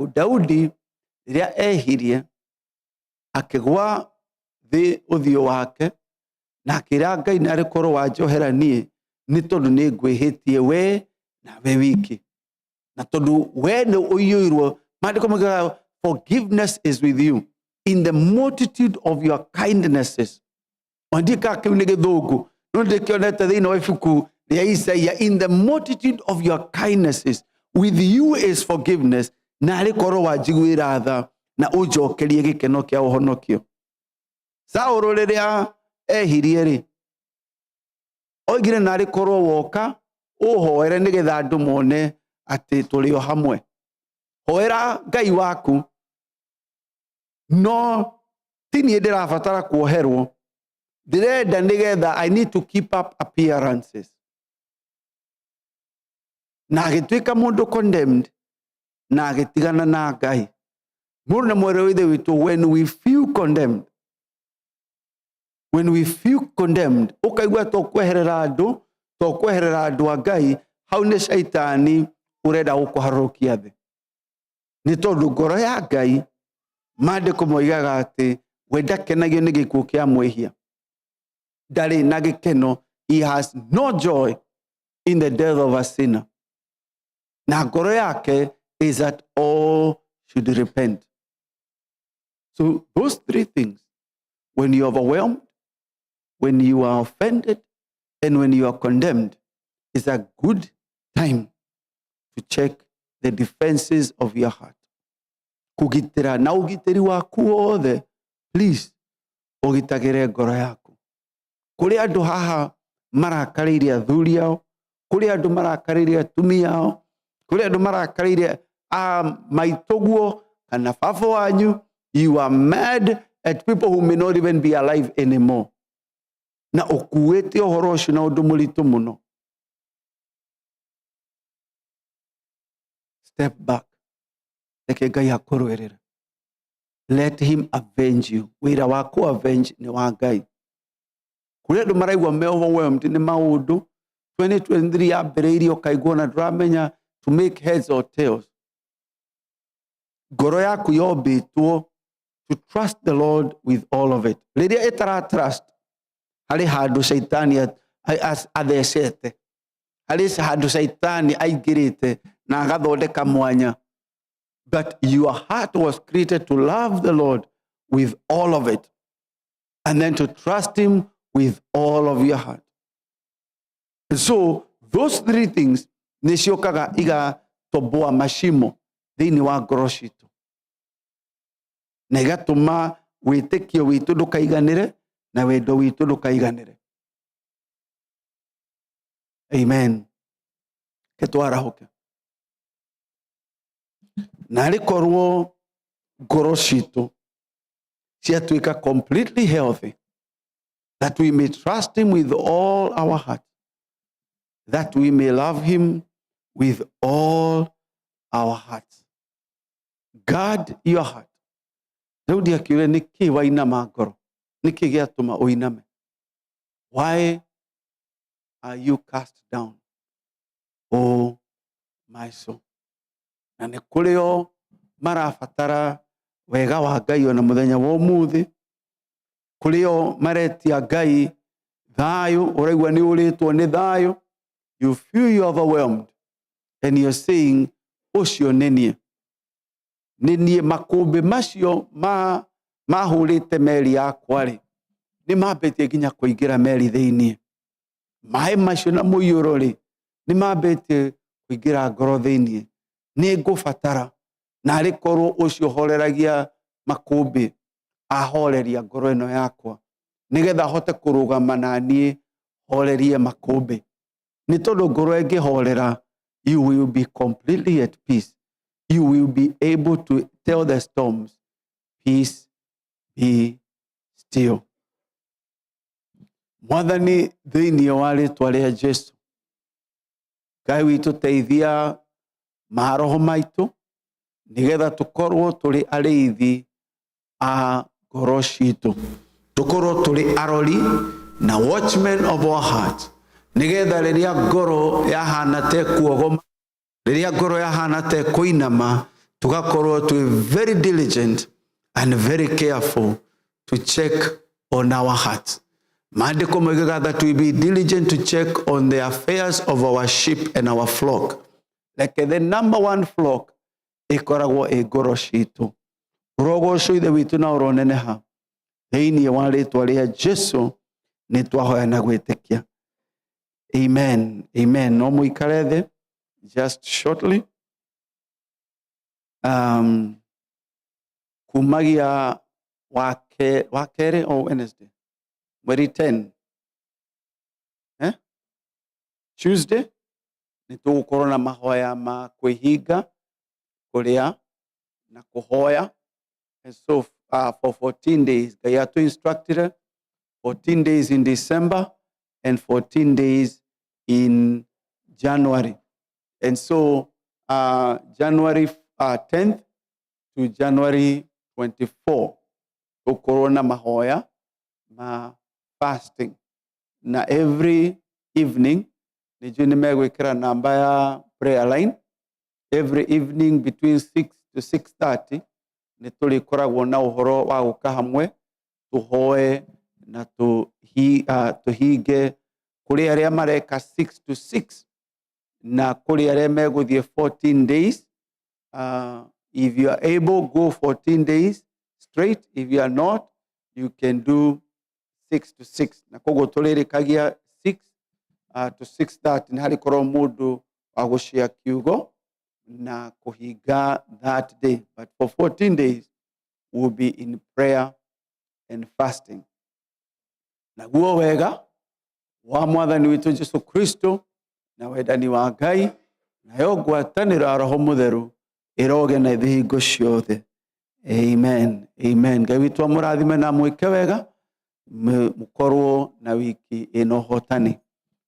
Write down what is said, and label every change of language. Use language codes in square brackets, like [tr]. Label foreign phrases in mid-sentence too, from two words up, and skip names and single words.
[ki] Daudi riria ehirie akigwa thi uthio wake na akira Ngai nari korwo wanjohera nie nĩ tondũ nĩ ngwĩhĩtie we na we wiki. Na tondũ we nĩ ũiyũirwo, maandĩko maugaga [en] forgiveness is with you in the multitude of your kindnesses. [ki] Andika kĩu nĩ Gĩthũngũ, no ndĩkĩonete thĩinĩ wa ibuku rĩa Isaia, [en] in the multitude of your kindnesses with you is forgiveness. [ki] Na arĩ korwo wanjiguĩra tha na ũnjokerie gĩkeno kĩa ũhonokio. Saũlũ rĩrĩa ehirie rĩ, oigire na arĩ korwo woka ũhoere nĩgetha andũ mone atĩ tũrĩ o hamwe. Hoera Ngai waku, no ti niĩ ndĩrabatara kuoherwo, ndĩrenda nĩgetha [en] I need to keep up appearances. [ki] Na agĩtuĩka mũndũ condemned, na agĩtigana na Ngai. Mũndũ na mwere wa ithe witũ, [en] when we feel condemned, [ki] ũkaigua tũkweherera andũ a Ngai, hau nĩ Shaitani ũrenda gũkũharũkia thĩ. Nĩ tondũ ngoro ya Ngai, maandĩko moigaga atĩ we ndakenagio nĩ gĩkuũ kĩa mwĩhia. Ndarĩ na gĩkeno, [en] he has no joy in the death of a sinner. [ki] Na ngoro yake [en] is that all should repent. So those three things, when you are overwhelmed, when you are offended, and when you are condemned, is a good time to check the defenses of your heart. [ki] Kugitira na ugitiri waku wothe, please, ugitagire ngoro yaku. Kuri andu haha marakarĩire athuri ao, kuri andu marakarĩire atumia ao, kuri andu marakarĩire maitũguo kana baba wanyu, [en] you are mad at people who may not even be alive anymore. [ki] Na ukuĩte ũhoro ũcio na ũndũ mũritũ mũno. [en] Step back. [ki] Reke Ngai akũrũĩrĩre. [en] Let him avenge you. [ki] Wĩra wa kũ avenge nĩ wa Ngai. Kũrĩ andũ maraigua me overwhelmed nĩ maũndũ. [en] 2023 [ki] yambĩrĩirie ũkaigua na ndũramenya [en] to make heads or tails. [ki] Ngoro yaku yombĩtwo [en] to trust the Lord with all of it. [ki] Rĩrĩa ĩtara trust, harĩ handũ Shaitani athecete. Harĩ handũ Shaitani aingĩrĩte na agathondeka mwanya. [en] But your heart was created to love the Lord with all of it, and then to trust him with all of your heart. And so [ki] those three things nĩciokaga igatoboa mashimo thĩinĩ wa ngoro citũ, na igatũma wĩtĩkio witũ ndũkaiganĩre na wendo witũ ndũkaiganĩre. Amen. Ketwarahoke. Na rĩkorwo ngoro citũ ciatuĩka [en] completely healthy, that we may trust him with all our heart, that we may love him with all our hearts. Guard your heart. [ki] Daudi akiuga nĩkĩ wainama ngoro? Nĩkĩ gĩatũma ũiname? [en] Why are you cast down, oh my soul? [ki] Na nĩ kũrĩ o marabatara wega wa Ngai ona mũthenya wa ũmũthĩ. Kũrĩ o maretia Ngai thayũ, ũraigua nĩ ũrĩtwo nĩ thayũ. [en] You feel you are overwhelmed and you're saying, [ki] ũcio nĩ niĩ. Nĩ niĩ. Makũmbĩ macio mahũrĩte meri yakwa rĩ, nĩ mambĩtie nginya kũingĩra meri thĩinĩ. Maĩ macio na mũiyũro rĩ, nĩ mambĩtie kũingĩra ngoro thĩinĩ. Nĩ ngũbatara na arĩ korwo ũcio horeragia makũmbĩ ahoreria ngoro ĩno yakwa, nĩgetha hote kũrũgama na niĩ horerie makũmbĩ. Nĩ tondũ ngoro ĩngĩhorera, [en] you will be completely at peace. You will be able to tell the storms, peace be still. [ki] Mwathani thĩinĩ wa rĩĩtwa rĩa Jesũ, Ngai witũ teithia maroho maitũ, nĩgetha tũkorwo tũrĩ arĩithi a ngoro citũ, tũkorwo tũrĩ arori na [en] watchmen of our hearts, [ki] nĩgetha rĩrĩa ngoro yahana ta kuogoma, rĩrĩa ngoro yahana ta kũinama, tugakorwo twĩ [en] very diligent and very careful to check on our hearts. [ki] Maandiko moigaga [en] that we be diligent to check on the affairs of our sheep and our flock. Like the number one flock, [ki] ikoragwo ngoro ciitũ. Ũrogoco ithe witũ na ũroneneha. Thĩinĩ wa rĩĩtwa rĩa Jesũ nĩ twahoya na gwĩtĩkia. Amen. Amen. No mũikare thĩ [en] just shortly. [ki] Kumagia wakere or Wednesday. Mweri 10. Tuesday. Nĩtũgũkorwo na mahoya ma kwĩhinga, kũrĩa na kũhoya. [en] And so for 14 days, Ngai atu instructed 14 days in December and 14 days in January. And so January 10th to January 24, [ki] tũgũkorwo na mahoya ma fasting. [en] Na every evening, [ki] nĩnjũĩ nĩmegwĩkĩra namba ya prayer line. [en] Every evening between 6 to 6:30, [ki] nĩtũrĩkoragwo na ũhoro wa gũka hamwe, tũhoe na tũhinge kũrĩ arĩa mareka 6 to 6 na kũrĩ arĩa megũthiĩ 14 days. [en] If you are able, go 14 days straight. If you are not, you can do 6 to 6. [ki] Na koguo tũrĩrĩkagia 6 to 6:30 nĩ harĩ korwo mũndũ wa gũcia kiugo na kuhiga [en] that day. But for 14 days, we'll be in prayer and fasting. [ki] Naguo wega wa mwathani witũ Jesu Kristo na wendani wa Ngai nayo ngwatanĩro ya Roho Mũtheru ĩroge na ithingo ciothe. Amen. Amen. Ngai witũ amũrathime na mwĩke wega, mũkorwo na wiki ĩno hotani.